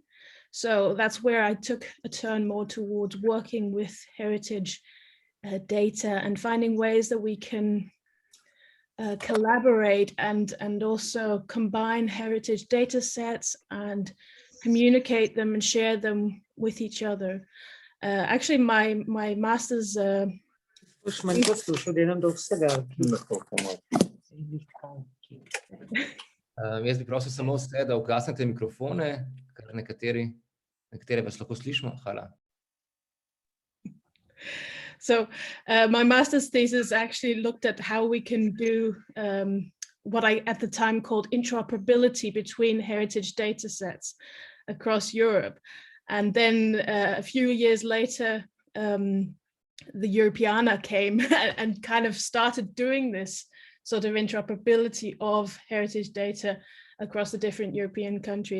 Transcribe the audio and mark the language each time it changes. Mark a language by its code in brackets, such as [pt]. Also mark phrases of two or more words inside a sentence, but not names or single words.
[en] So that's where I took a turn more towards working with heritage data and finding ways that we can collaborate and also combine heritage data sets and communicate them and share them with each other. Actually, my master's [sl] Jaz bi prosil samo vse, da ugasnete mikrofone, ker nekatere vas lahko slišimo. Hvala. [en] So my master's thesis actually looked at how we can do what I at the time called interoperability between heritage data sets across Europe. And then a few years later, the Europeana came and kind of started doing this sort of interoperability of heritage data across the different European countries.